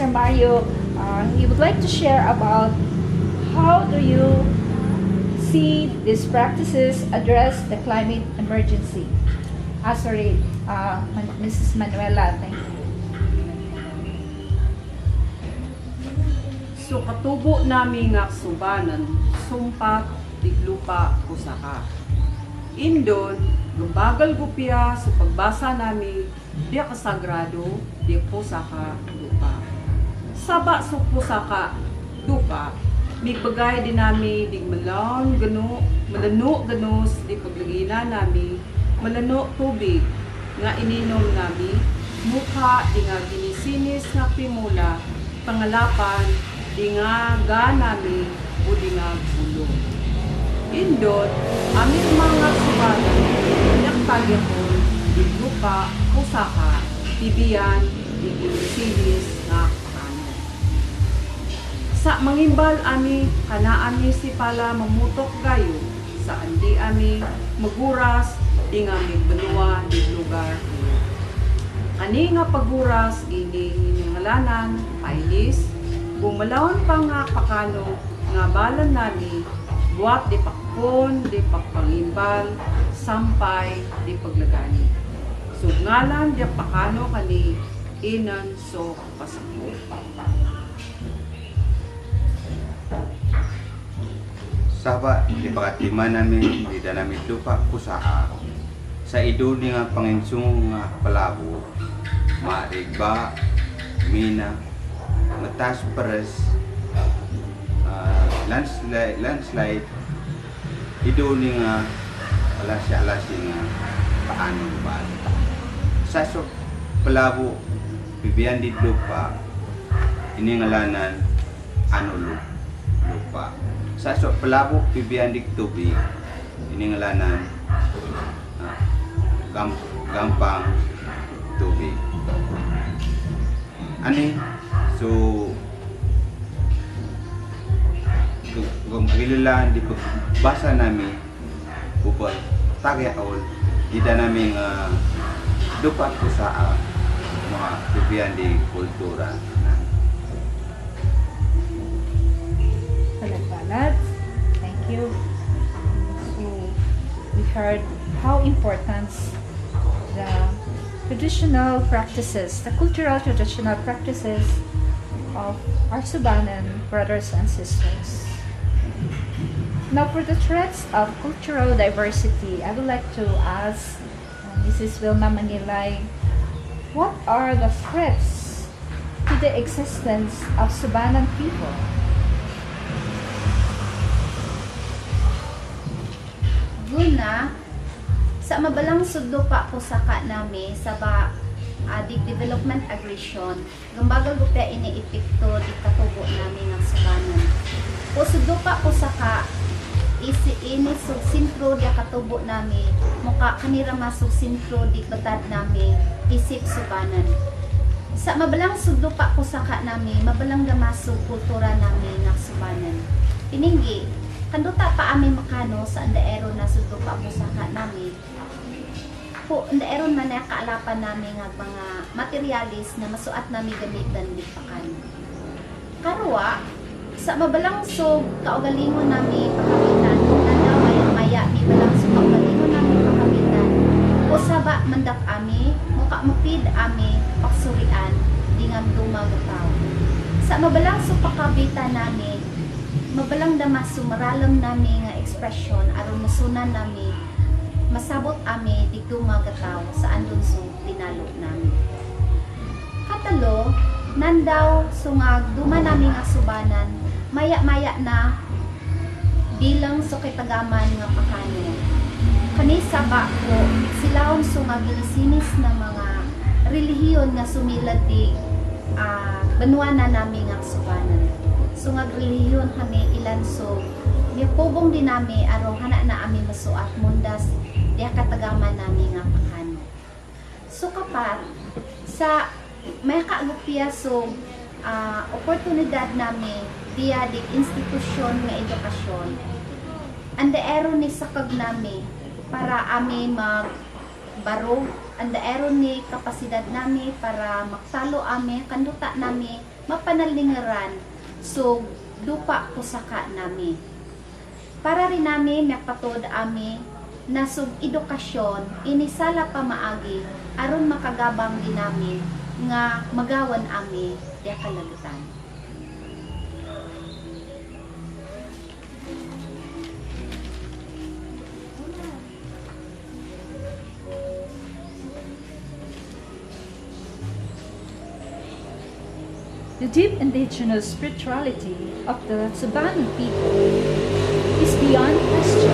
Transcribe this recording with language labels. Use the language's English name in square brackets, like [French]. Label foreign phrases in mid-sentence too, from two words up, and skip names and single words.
[English] Mario, he would like to share about how do you see these practices address the climate emergency. Mrs. Manuela, thank you. [Central Subanen] So katubo nami nga subanan, sumpat, tiglupa, kusaka. Indon, lubagal gupya sa pagbasa nami, di kasagrado, di pusaka, lupa. Saba sa pusaka, lupa, may pagay din nami, di malano ganos, di paglagina nami, malano tubig, nga ininom nami, mukha, di nga ginisinis nga pimula, pangalapan, di nga ganami, o di nga bulong. Indot, amin mga subanan, nagpagyapon, di lupa, kusaka, tibiyan, di ginisinis nga pakano. Sa mangimbal ami, kanaan ni si pala mamutok gayo, sa andi ami, maguras, di nga migbanua, di lugar. Ani nga paguras, ini ngalanan, pailis, bumalawan pa nga pakano, nga balan nami, buwat di pakpon, di pakpangimbal, sampay, di paglagani. So ngalan di pakano kani, inan so pasako. Saba, di pakatiman namin, di na namin lupa, kusaa. sa iduli nga panginsung nga palabo, maigba, mina, matas pares, landslide, iduli nga alasi nga paano ba. Sa so palabo, bibiyan di lupa, iningalanan ano lupa. Sa so palabo, bibiyan di tubig, iningalanan gampang tubig. Ani, so kung kailangan di basa namin bukod tagayaol ida namin dupat ko sa mga bibiyan di kultura. Palad-palad. [English] Thank you. So, we heard how important the traditional practices, the cultural traditional practices of our Subanan brothers and sisters. Now, for the threats of cultural diversity, I would like to ask Mrs. Wilma Manilay, what are the threats to the existence of Subanan people? [Central Subanen] Guna, sa mabalang sudlo pa ko saka nami sa development aggression, gambagal gupya ini epekto di katubo namin ng Subanan. O sudlo pa ko saka ini sug sintro di katubo nami, muka kanira masug sintro di batad nami isip Subanan. Sa mabalang sudlo pa ko saka nami, mabalang gamasog kultura nami ng Subanan. Pininggi, kanduta pa amin makano sa andaero na sudlo pa ko saka nami. Po, andaero man na kaalapan namin ng mga materialis na masuat namin gamitan di pakan. Karwa, sa mabalang so kaugalingon namin pakamitan, kung nandaw maya ni balang so kaugalingon namin pakamitan, o saba mandak ami, muka mapid ami, paksurian, dingam dumagataw. Sa mabalang so pakabitan namin, mabalang damas sumaralam namin nga ekspresyon aron masunan namin masabot ami di dumagataw sa andun so tinalo namin. Katalo, nandaw sungag duma namin nga Subanan, maya-maya na bilang so kitagaman nga pakano. Kanisa ba ko silawon sungag ginisinis na mga relihiyon nga sumilad di banwa na namin nga Subanan. Sungag relihiyon kami ilan so nipubong din nami arong hana na ami masuat mundas diya katagaman nami nga pakano. So kapat sa may kaagupya so oportunidad nami diya di institusyon nga edukasyon andaero ni sakag nami para ami magbaro, andaero ni kapasidad nami para magsalo ami kanduta nami mapanalingaran so dupa pusaka nami. Para rin namin napatod ami na sub edukasyon inisala pa maagi aron makagabang din namin nga magawan ami di kalagutan. [English] The deep indigenous spirituality of the Subanan people is beyond question.